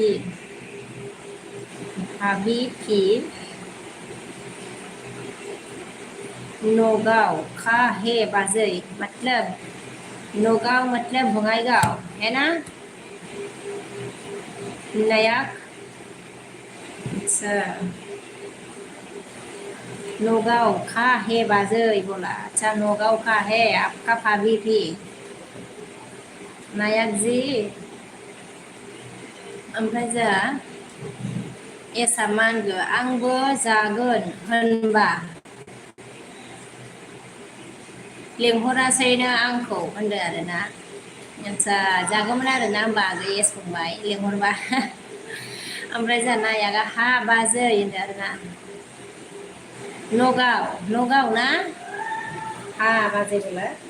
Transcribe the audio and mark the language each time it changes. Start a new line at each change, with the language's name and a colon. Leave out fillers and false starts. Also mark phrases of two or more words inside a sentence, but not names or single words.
Hindi: भी नौगांव का है बाजै मतलब नौगांव मतलब बङाइगांव है ना नयाक अच्छा नौगांव का है बाजै बोला अच्छा नौगांव का है आपका भाभी भी नायक जी
Bodo: ओमफ्राय जोंहा एसा मा होनगो आंबो जागोन होनबा लेंहरासैनो आंखौ होनदों आरोना आदसा जागौमोन आरोना होमबा आगै एस फंबाय लेंहरबा ओमफ्राय जोंहा नायागा हा बाजै होनदों आरोना नगाव ना हा बाजै बोला